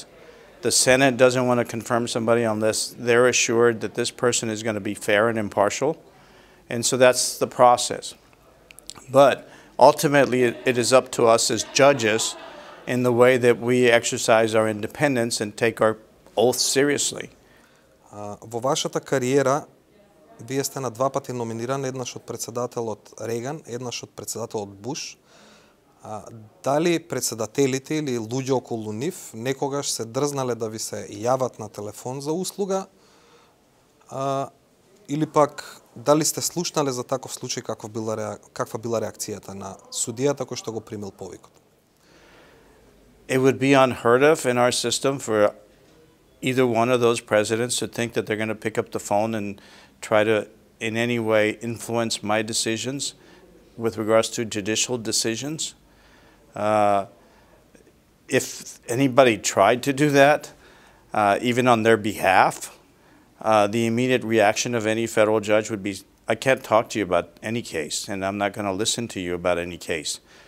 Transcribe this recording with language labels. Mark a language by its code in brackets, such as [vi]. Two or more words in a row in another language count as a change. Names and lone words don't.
[en] The Senate doesn't want to confirm somebody unless they're assured that this person is going to be fair and impartial. And so that's the process. But ultimately, it is up to us as judges in the way that we exercise our independence and take our oath seriously. [mk] Во вашата кариера, вие сте на два пати номиниран, еднаш од председателот Реган, еднаш од председателот Буш. Дали председателите или луѓе околу нив некогаш се дрзнале да ви се јават на телефон за услуга, или пак дали сте слушнале за таков случај каква била реакцијата на судијата кој што го примил повикот? [en] It would be unheard of in our system for either one of those presidents to think that they're going to pick up the phone and try to in any way influence my decisions with regards to judicial decisions. If anybody tried to do that, even on their behalf, the immediate reaction of any federal judge would be, I can't talk to you about any case, and I'm not going to listen to you about any case.